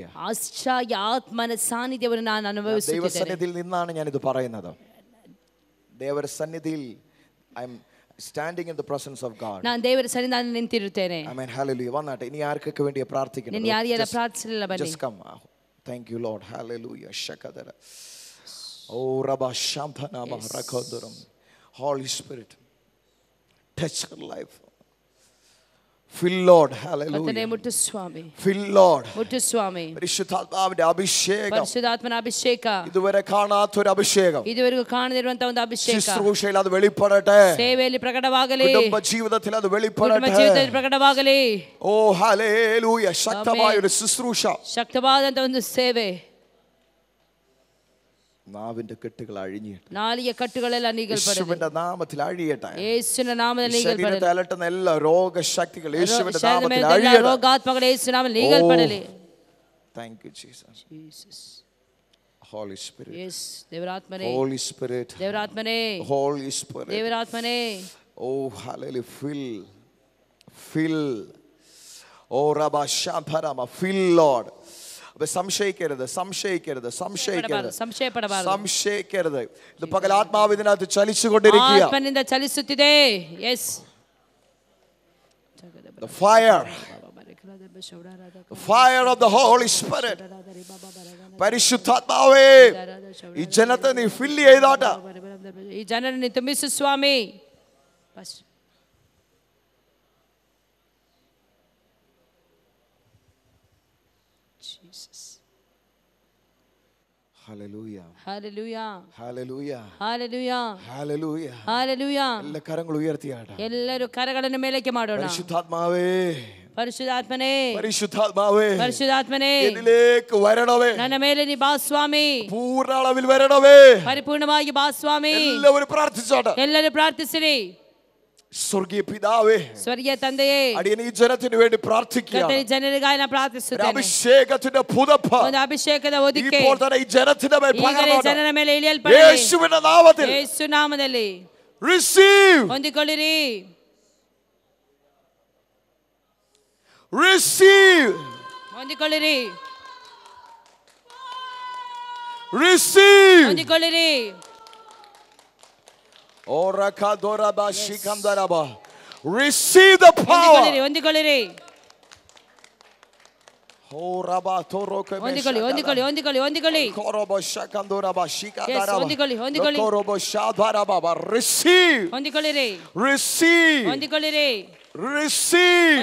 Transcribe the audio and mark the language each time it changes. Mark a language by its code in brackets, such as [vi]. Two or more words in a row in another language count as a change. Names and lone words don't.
[kn] ಆಶ್ಚರ್ಯ ಆತ್ಮನ ಸಾನ್ನಿಧ್ಯವನ್ನು ನಾನು ಅನುಭವಿಸುತ್ತಿದ್ದೇನೆ. [ml] ദൈവസന്നിധിയിൽ നിന്നാണ് ഞാൻ ഇത് പറയുന്നത്. ദൈവസന്നിധിയിൽ [en] I am standing in the presence of God. [kn] ನಾನು ದೇವರ ಸನ್ನಿಧಾನದಲ್ಲಿ ನಿಂತಿರುತ್ತೇನೆ. [en] Amen. Hallelujah. വന്നാട്ടെ. [ml] ഇനി ആർക്കൊക്കെ വേണ്ടിയാ പ്രാർത്ഥിക്കുന്നത്? [kn] ನಾನು ಯಾರಿಗೆಲ್ಲ ಪ್ರಾರ್ಥಿಸಲಿಲ್ಲ ಬನ್ನಿ. [en] Just come. Thank you, Lord. Hallelujah. Shakadara. Oh, Rabba Shambhana Maharakoduram. Holy Spirit, touch her life. Fill Lord. [ml] കർത്താവേ [en] Hallelujah. [ml] മുട്ടു സ്വാമി, [en] Fill Lord. [ml] മുട്ടു സ്വാമി. പരിശുദ്ധാത്മാവിന്റെ അഭിഷേകം, [kn] ಪರಿಶುದ್ಧಾತ್ಮನ ಅಭಿಷೇಕ, [ml] ഇതുവരെ കാണാത്തൊരു അഭിഷേകം [kn] ಇದುವರೆಗೂ ಕಾಣದಿರುವಂತ ಒಂದು ಅಭಿಷೇಕ [ml] ശുശ്രൂഷയിൽ അത് വെളിപ്പെടട്ടെ. [kn] ಸೇವೆಯಲ್ಲಿ ಪ್ರಕಟವಾಗಲಿ, [ml] കുടുംബ ജീവിതത്തിൽ അത് [kn] ಕುಟುಂಬ [ml] വെളിപ്പെടട്ടെ. [kn] ಜೀವಿತದಲ್ಲಿ ಪ್ರಕಟವಾಗಲಿ. [ml] ഓ ഹല്ലേലൂയ. ശക്തമായ ഒരു ശുശ്രൂഷ. [kn] ಶಕ್ತವಾದಂತ ಒಂದು ಸೇವೆ. [ml] നാവിന്റെ കെട്ടുകൾ അഴിഞ്ഞിട്ട് [kn] ನಾಲಿಗೆ ಕಟ್ಟುಗಳೆಲ್ಲ ನೀಗಲ್ಪಡಲಿ. [ml] യേശുവിന്റെ നാമത്തിൽ അഴിയട്ടെ. [kn] ಯೇಸುವಿನ ನಾಮದಲ್ಲಿ ನೀಗಲ್ಪಡಲಿ. [ml] ശരീരത്തെ അലട്ടുന്ന എല്ലാ രോഗശക്തികൾ യേശുവിന്റെ [kn] ಶರೀರದ [ml] നാമത്തിൽ [kn] ಮೇಲೆ ಎಲ್ಲ [ml] അഴിയട്ടെ. [kn] ರೋಗಾತ್ಮಗಳು ಯೇಸುವಿನ ನಾಮದಲ್ಲಿ ನೀಗಲ್ಪಡಲಿ. [en] Thank you Jesus. Jesus. Holy Spirit. [kn] Yes, ದೇವರಾತ್ಮನೇ, [en] Holy Spirit. [kn] ದೇವರಾತ್ಮನೇ, [en] Holy Spirit. [kn] ದೇವರಾತ್ಮನೇ. [en] Oh hallelujah. Fill. Oh Rabba Shamparama. Fill Lord. [ml] സംശയിക്കരുത്, സംശയിക്കരുത്, സംശയിക്കരുത്, സംശയിക്കരുത്. ഇത് പകൽ ആത്മാവ് ഇതിനകത്ത് ചലിച്ചുകൊണ്ടിരിക്കുക. [kn] ಆತ್ಮನಿಂದ ಚಲಿಸುತ್ತಿದೆ. [en] Yes. The fire. The fire of the Holy Spirit. [ml] പരിശുദ്ധാത്മാവേ, ഈ ജനത്തെ നീ ഫിൽ ചെയ്താട്ട്. [kn] ಈ ಜನರನ್ನು ತುಂಬಿಸು ಸ್ವಾಮಿ. [en] Jesus. Hallelujah. Hallelujah. Hallelujah. Hallelujah. Hallelujah. Hallelujah. [ml] എല്ലാ കരങ്ങളും ഉയർത്തിയാട്ടെ. [kn] ಎಲ್ಲರೂ ಕರಗಳನ್ನು ಮೇಲಕ್ಕೆ ಮಾಡೋಣ. [ml] പരിശുദ്ധാത്മാവേ, [kn] ಪರಿಶುದ್ಧಾತ್ಮನೇ, [ml] പരിശുദ്ധാത്മാവേ, [kn] ಪರಿಶುದ್ಧಾತ್ಮನೇ, [ml] എന്നിലേക്ക് വരണമേ. [kn] ನನ್ನ ಮೇಲೆ ನೀ ಬಾ ಸ್ವಾಮಿ. [ml] പൂർണ്ണ അളവിൽ വരണമേ. [kn] ಪರಿಪೂರ್ಣವಾಗಿ ಬಾ ಸ್ವಾಮಿ. [ml] എല്ലാവരും പ്രാർത്ഥിച്ചാട്ടെ. [kn] ಎಲ್ಲರೂ ಪ್ರಾರ್ಥಿಸಿರಿ. [ml] സ്വർഗീയ പിതാവേ, [kn] ಸ್ವರ್ಗೀಯ ತಂದೆಯೇ, [ml] അടിയൻ ഈ ജനത്തിന് വേണ്ടി പ്രാർത്ഥിക്കുകയാണ്. [kn] ಕರ್ತನೇ ಜನರಿಗಾಗಿ ನಾನು ಪ್ರಾರ್ಥಿಸುತ್ತೇನೆ. [ml] അഭിഷേകത്തിന്റെ പുതപ്പ് [kn] ಒಂದು ಅಭಿಷೇಕದ ಹೊದಿಕೆ [ml] ഇപ്പോൾ തന്നെ ഈ ജനത്തിന്റെ മേൽ [kn] ಈಗಲೇ [ml] പകരണം. [kn] ಜನರ ಮೇಲೆ ಇಳಿಯಲ್ಪಡಲಿ. [ml] യേശുവിന്റെ നാമത്തിൽ [kn] ಯೇಸು ನಾಮದಲ್ಲಿ [en] receive. [kn] ಹೊಂದಿಕೊಳ್ಳಿರಿ. [en] Receive. [kn] ಹೊಂದಿಕೊಳ್ಳಿರಿ. [en] Receive. [kn] ಹೊಂದಿಕೊಳ್ಳಿರಿ. Orakadoraba shikandaraba. [en] Receive the power. [kn] ಹೊಂದಿಕೊಳ್ಳಿರಿ. Oraba toroke ಹೊಂದಿಕೊಳ್ಳಿ, ಹೊಂದಿಕೊಳ್ಳಿ, ಹೊಂದಿಕೊಳ್ಳಿ, ಹೊಂದಿಕೊಳ್ಳಿ. korobo shakandoraba shikandaraba. ಹೊಂದಿಕೊಳ್ಳಿ, ಹೊಂದಿಕೊಳ್ಳಿ. korobo shadaraba. [en] Receive. [kn] ಹೊಂದಿಕೊಳ್ಳಿರಿ. [en] Receive. [kn] ಹೊಂದಿಕೊಳ್ಳಿರಿ. [en] Receive.